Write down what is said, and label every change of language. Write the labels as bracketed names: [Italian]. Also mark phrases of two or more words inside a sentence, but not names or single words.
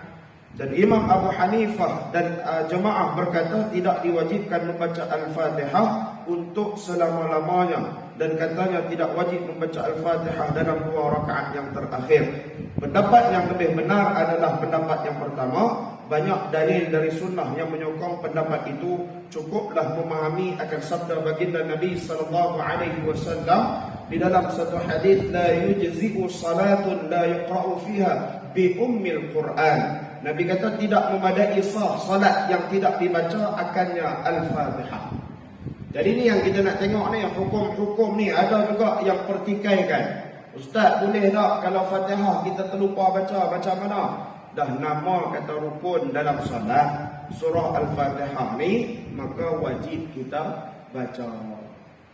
[Malay] Dan Imam Abu Hanifah dan jemaah berkata tidak diwajibkan membaca Al-Fatihah untuk selama-lamanya, dan katanya tidak wajib membaca Al-Fatihah dalam 2 rakaat yang terakhir. Pendapat yang lebih benar adalah pendapat yang pertama. Banyak dalil dari sunnah yang menyokong pendapat itu. Cukuplah memahami akan sabda baginda Nabi SAW di dalam satu hadis, [Arabic] لا يجزئ صلاة لا يقرأ فيها بأم القرآن. [Malay] Nabi kata tidak memadai sah salat yang tidak dibaca akannya Al-Fatihah. Jadi ni yang kita nak tengok ni, hukum-hukum ni. Ada juga yang pertikaikan, Ustaz boleh tak kalau Fatihah kita terlupa baca, macam mana? Dah nama kata rukun dalam salat surah Al-Fatihah ni, maka wajib kita baca.